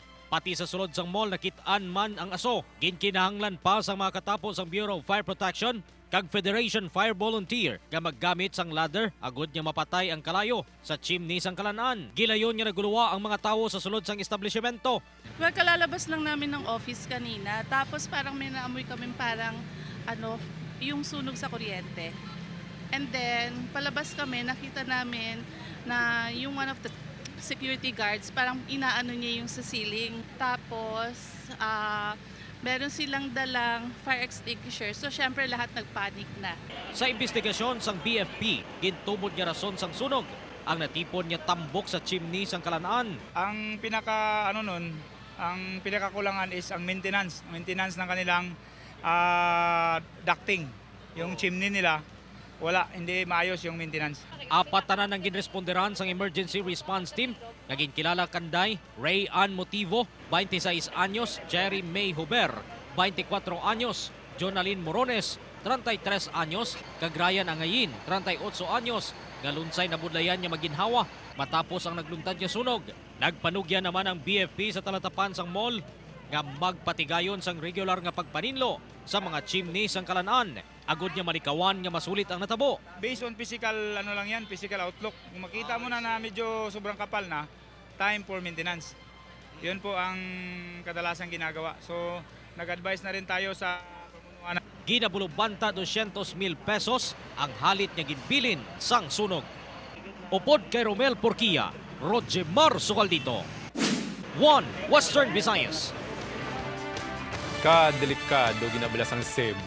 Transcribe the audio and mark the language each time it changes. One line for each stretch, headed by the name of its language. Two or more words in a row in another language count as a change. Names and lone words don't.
Hiligaynon: Pati sa sulod sang mall nakit-an man ang aso. Ginkinahanglan pa sa mga katapos sang Bureau of Fire Protection kag Federation Fire Volunteer nga maggamit sang ladder agud nga mapatay ang kalayo sa chimney sang Kalan-an. Gilayon nga naguluwa ang mga tawo sa sulod sang establishmento.
Filipino: Well, kalalabas lang namin ng office kanina, tapos parang may naamoy kami parang yung sunog sa kuryente.
English: And then
Filipino: palabas kami, nakita namin na yung
English: one of the security guards
Filipino: parang inaano niya yung sa ceiling. Tapos meron silang dalang
English: fire extinguisher.
Filipino: So syempre lahat nagpanic na.
Hiligaynon: Sa investigasyon sang BFP, gintubod nga rason sang sunog ang natipon nga tambok sa chimney sang Kalan-an.
Filipino: Ang pinakakulangan is ang maintenance ng kanilang ducting. Yung chimney nila, hindi maayos yung maintenance.
Hiligaynon: Apat tanan ang ginresponderan sang emergency response team. Naging kilala kanday, Ray Ann Motivo, 26 anyos, Jerry May Huber, 24 anyos, Jonalyn Morones, 33 anyos, kag Ryan Angayin, 38 anyos, galunsay na budlayan niya maginhawa matapos ang nagluntad niya sunog. Nagpanugya naman ang BFP sa talatapan sang mall nga magpatigayon sang regular nga pagpaninlo sa mga chimney sang Kalan-an. Agud niya malikawan nga masulit ang natabo.
English: Based on physical physical outlook.
Filipino: Kung makita mo na medyo sobrang kapal na,
English: time for maintenance.
Filipino: Yun po ang kadalasang ginagawa. So nag-advise na rin tayo sa pamunuan.
Hiligaynon: Ginabulubanta 200,000 pesos ang halit niya ginbilin sang sunog. Upod kay Romel Porquia, Rojimar Sukal dito. 1 Western Visayas. Kadelikado ginabalas ang Cebu.